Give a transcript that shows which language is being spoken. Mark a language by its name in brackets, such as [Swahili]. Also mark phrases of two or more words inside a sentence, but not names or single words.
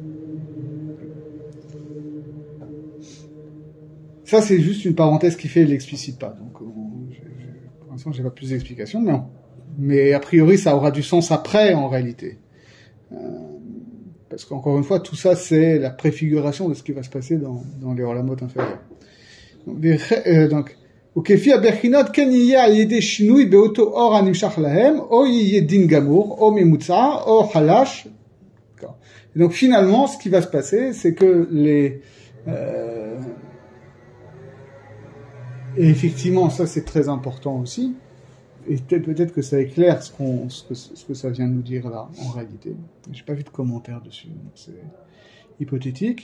[French] Ça, c'est juste une parenthèse qui fait, l'explicite pas. Donc, pour l'instant, j'ai pas plus d'explications, mais a priori, ça aura du sens après, en réalité. Parce qu'encore une fois, tout ça, c'est la préfiguration de ce qui va se passer dans les Olamot inférieurs. Donc, [Hebrew] וכפי הבחינות כן יהיה על ידי שינוי באותו אור הנמשך להם, או יהיה דין גמור, או ממוצע, או חלש. [French] Et donc finalement, ce qui va se passer, c'est que et effectivement, ça c'est très important aussi, et peut-être que ça éclaire ce que ça vient de nous dire là, en réalité. J'ai pas vu de commentaire dessus, donc c'est hypothétique.